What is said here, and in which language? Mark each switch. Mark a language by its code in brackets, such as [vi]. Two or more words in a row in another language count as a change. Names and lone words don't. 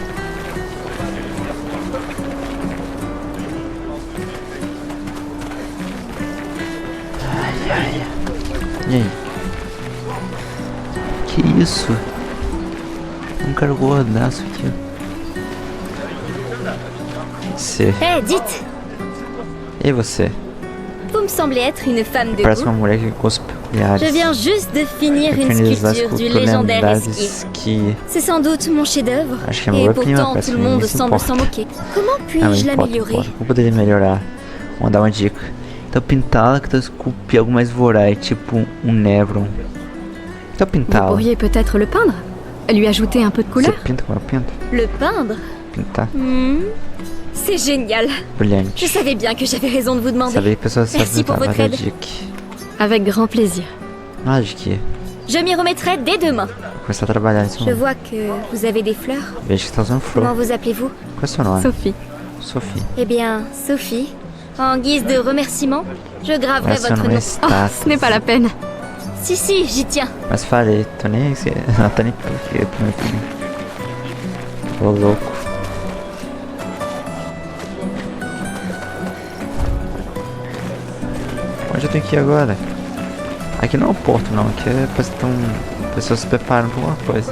[pt] E aí? Que isso? Um cara gordaço aqui, ó. Você. [fr] Hé, dites, [pt] E você? [fr] vous me semblez être une femme de [pt] Parece [fr] goût. [pt] uma mulher que tem gostos peculiares. [fr] Je viens juste de finir une [pt] Pequenas das [fr] sculpture du [pt] culturas [fr] légendaire [pt] lendárias [fr] esquive. [pt] que... [fr] C'est sans doute mon chef-d'œuvre. [pt] Acho que é [fr] Et [pt] minha opinião, [fr] pourtant, [pt] parece [fr] tout [pt] que [fr] le monde [pt] ninguém se [fr] semble s'en [pt] importa. [fr] moquer. Comment Ah, puis-je [pt] mas importa, [fr] l'améliorer? [pt] importa. Como poderia melhorar? Vou dar uma dica. Então pintá-la que tu esculpir algo mais voraz, tipo um Nevron. Então [fr] Vous [pt] pintá-la. [fr] pourriez peut-être le peindre? Lui ajouter un peu de [pt] Você [fr] couleur? [pt] pinta como eu pinto? [fr] Le peindre [pt] Pintar. [fr] C'est génial. [pt] Brilhante. [fr] Je savais bien que j'avais raison de vous demander. [pt] Sabia que a pessoa sabe [fr] Merci pour [pt] pintar. [fr] votre [pt] Olha a [fr] aide. [pt] dica. [fr] Avec grand plaisir. [pt] Ah, de quê? [fr] Je m'y remettrai dès demain. [pt] Vou começar a trabalhar nisso. [fr] Je vois que vous avez des fleurs. [pt] Vejo que você tá usando flor. [fr] Comment vous appelez-vous? [pt] Qual é o seu nome? [fr] Sophie. [pt] Sophie. [fr] Eh bien, Sophie, en guise de remerciement, je graverai [pt] Mas seu [fr] votre [pt] nome é [fr] nom. Oh, [pt] Status. [fr] ce n'est pas la peine. Si, si, j'y tiens. [pt] Mas falei, tô nem... Não tá nem porque... Ô louco. Onde eu tenho que ir agora? Aqui não é o porto não, aqui é parece que estão pessoas se preparando pra alguma coisa.